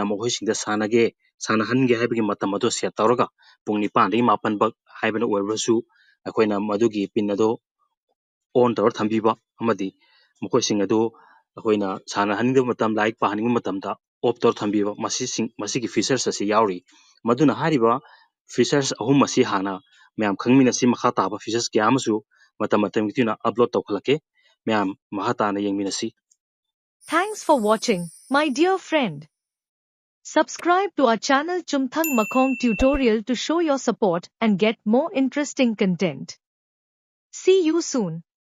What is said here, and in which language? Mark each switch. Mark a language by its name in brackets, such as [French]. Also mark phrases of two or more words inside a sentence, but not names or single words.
[Manipuri] ꯃꯈꯣꯏꯁꯤꯡꯗ ꯁꯥꯟꯅꯍꯟꯒꯦ ꯍꯥꯏꯕꯒꯤ ꯃꯇꯝ ꯑꯗꯨ ꯁꯦꯠ ꯇꯧꯔꯒ ꯄꯨꯡ 9ꯗꯒꯤ 9 ꯐꯥꯎ ꯍꯥꯏꯕꯅ ꯑꯣꯏꯔꯕꯁꯨ ꯑꯩꯈꯣꯏꯅ ꯃꯗꯨꯒꯤ ꯄꯤꯟ ꯑꯗꯨ ꯑꯣꯟ ꯇꯧꯔ ꯊꯝꯕꯤꯕ ꯑꯃꯗꯤ ꯃꯈꯣꯏꯁꯤꯡ ꯑꯗꯨ ꯑꯩꯈꯣꯏꯅ ꯁꯥꯟꯅꯍꯟꯅꯤꯡꯗꯕ ꯃꯇꯝ ꯂꯥꯏꯔꯤꯛ ꯄꯥꯍꯟꯅꯤꯡꯕ ꯃꯇꯝꯗ ꯑꯣꯐ ꯇꯧꯔ ꯊꯝꯕꯤꯕ ꯃꯁꯤꯒꯤ ꯐꯤꯆꯔꯁ ꯑꯁꯤ ꯌꯥꯎꯔꯤ꯫ ꯃꯗꯨꯅ ꯍꯥꯏꯔꯤꯕ ꯐꯤꯆꯔꯁ ꯑꯍꯨꯝ ꯑꯁꯤ ꯍꯥꯟꯅ ꯃꯌꯥꯝ ꯈꯪꯃꯤꯟꯅꯁꯤ ꯃꯈꯥ ꯇꯥꯕ ꯐꯤꯆꯔꯁ ꯀꯌꯥ ꯑꯃꯁꯨ ꯃꯇꯝꯒꯤ ꯃꯇꯨꯡ ꯏꯟꯅ ꯑꯞꯂꯣꯗ ꯇꯧꯈꯠꯂꯛꯀꯦ ꯃꯌꯥꯝ ꯃꯈꯥ ꯇꯥꯅ ꯌꯦꯡꯃꯤꯟꯅꯁꯤ꯫ [English] Thanks for watching, my dear friend. Subscribe to our channel Chumthang Makhong Tutorial to show your support and get more interesting content. See you soon.